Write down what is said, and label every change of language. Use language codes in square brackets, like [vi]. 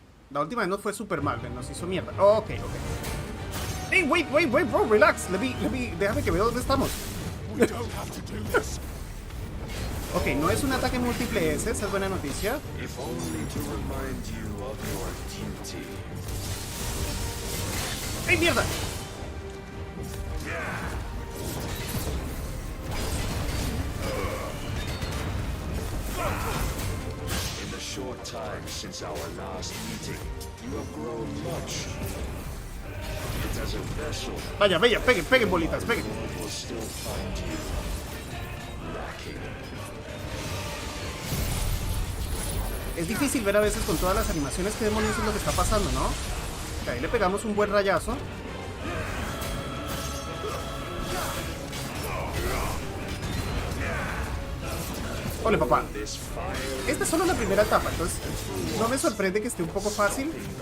[es] La última vez nos fue super mal, nos hizo mierda. Oh, ok. [en] Hey, wait, bro, relax. [es] Déjame que vea dónde estamos. Ok, no es un ataque múltiple ese, esa es buena noticia. [en] If only to remind you of your duty. [es] ¡Ay, mierda! [en] short time since our last meeting, you have grown much. Yet as a vessel, [es] Vaya, vaya, peguen bolitas, peguen. [en] the world will still find you lacking. [es] Es difícil ver a veces con todas las animaciones qué demonios es lo que está pasando, ¿no? Ok, ahí le pegamos un buen rayazo. Ole, papá. Esta es solo la primera etapa, entonces no me sorprende que esté un poco fácil.